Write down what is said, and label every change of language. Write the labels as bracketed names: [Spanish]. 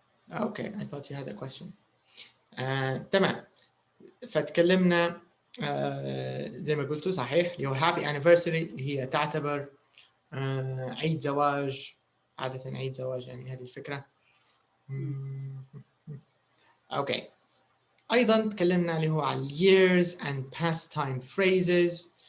[English] Okay, I thought you had a question. [Arabic] تمام. فتكلمنا زي ما قلتوا صحيح اللي هو happy anniversary هي تعتبر عيد زواج. عادة عيد زواج يعني هذه الفكرة. [English] Okay. [Arabic] أيضا تكلمنا اللي هو على [English] years and past time phrases.